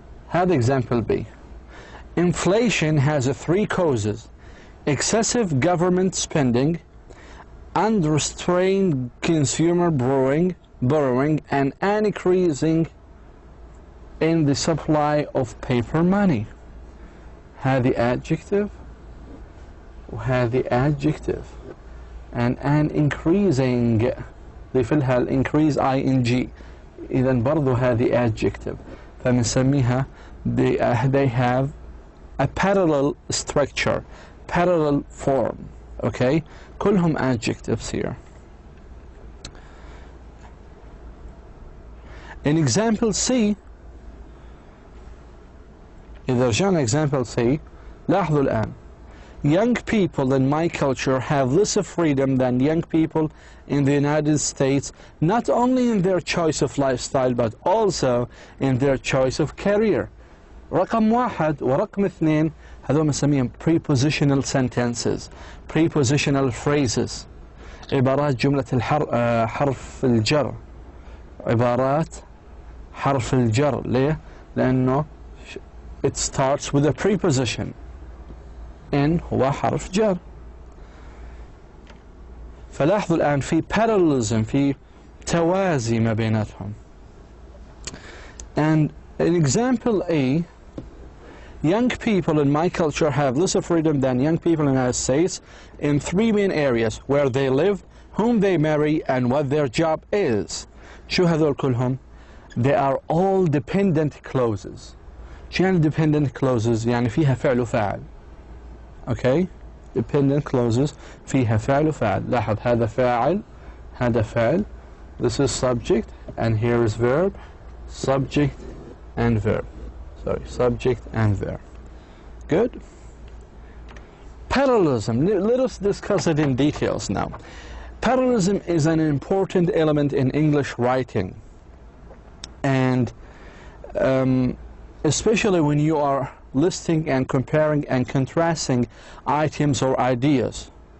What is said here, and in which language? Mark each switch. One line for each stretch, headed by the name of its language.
English: هذا example B. Inflation has three causes: excessive government spending, unrestrained consumer borrowing, and an increasing in the supply of paper money.
Arabic: هذه
English: adjective
Arabic: وهذه
English: adjective, and an increasing
Arabic: ضيف لها
English: increase ing.
Arabic: إذا برضو هذه adjective. فبنسميها
English: they have a parallel structure, parallel form. Okay?
Arabic: كلهم
English: adjectives here. In example C,
Arabic: إذا رجعنا
English: example C,
Arabic: لاحظوا الآن.
English: Young people in my culture have less freedom than young people in the United States, not only in their choice of lifestyle, but also in their choice of career.
Arabic: رقم واحد ورقم اثنين هذول نسميهم
English: prepositional sentences, prepositional phrases,
Arabic: عبارات جملة حرف الجر. عبارات حرف الجر. ليه؟ لأنه
English: it starts with a preposition.
Arabic: in هو حرف جر. فلاحظوا الآن في parallelism, في توازي ما بيناتهم.
English: And in example A, young people in my culture have less freedom than young people in the United States in three main areas: where they live, whom they marry, and what their job is.
Arabic: شو هذول كلهم؟
English: They are all dependent clauses.
Arabic: شو يعني dependent clauses؟ يعني فيها فعل وفاعل. Okay? Dependent clauses فيها فعل وفاعل. لاحظ هذا فاعل هذا فعل.
English: This is subject and here is verb. Subject and verb. Sorry, subject and verb. Good? Parallelism. Let us discuss it in details now. Parallelism is an important element in English writing, and especially when you are listing and comparing and contrasting items or ideas.